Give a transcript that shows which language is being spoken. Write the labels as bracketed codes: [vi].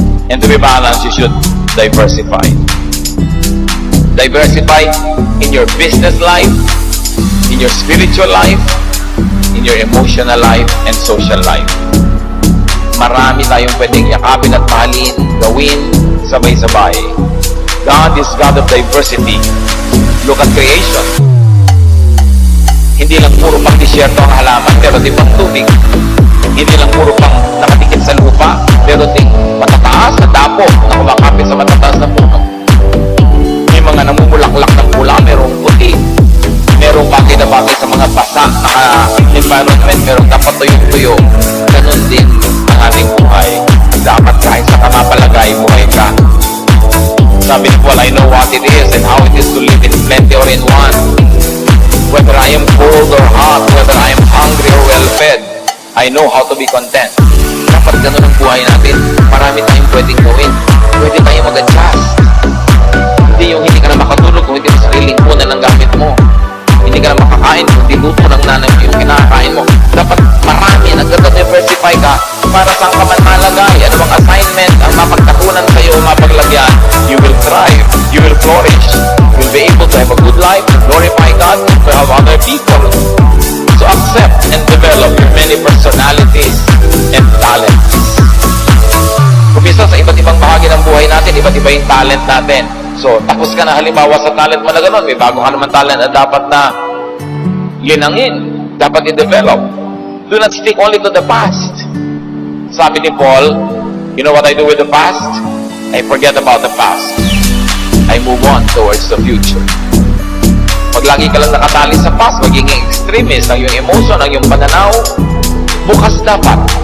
[en] And to be balanced, you should diversify. Diversify in your business life, in your spiritual life, in your emotional life, and social life. [tl] Marami tayong pwedeng yakapin at mahalin, gawin, sabay-sabay. [en] God is God of diversity. Look at creation. [tl] Hindi lang puro pang disyerto ang halaman, pero di pang tubig. Hindi lang puro pang nakatikit sa lupa, pero ding matataas na dapo na kumakapit sa matataas na puno. May mga namumulaklak ng pula, merong puti. Merong bagay na bagay sa mga basa na environment, merong dapat tuyong-tuyo. Ganon din ang ating buhay. Dapat kahit sa kamapalagay, buhay ka. Sabi ni Paul, [en] I know what it is and how it is to live in plenty or in want. Whether I am cold or hot, whether I am hungry or well-fed, I know how to be content. [tl] Dapat ganun ang buhay natin. Marami tayong pwedeng gawin. Pwede tayong mag-adjust. Hindi yung hindi ka na makatulog kung hindi mo sariling punan ang gamit mo. Hindi ka na makakain kung hindi luto ng nanay mo yung kinakain mo. Dapat marami, nag-diversify ka para saan ka man malagay. Ano bang assignment ang mapagtakunan sa'yo, mapaglagyan, [en] you will thrive, you will flourish, you'll be able to have a good life, to glorify God, to help other people. So accept and develop your many personalities and talents. [tl] Kumisa sa iba't ibang bahagi ng buhay natin, iba't iba yung talent natin. So, tapos ka na halimbawa sa talent mo na gano'n, may bago ka naman talent na dapat na linangin, dapat i-develop. [en] Do not stick only to the past. [tl] Sabi ni Paul, [en] you know what I do with the past? I forget about the past. I move on towards the future. [tl] Pag lagi ka lang nakatali sa past, magiging extremist ang iyong emotion, ang iyong pananaw, bukas dapat.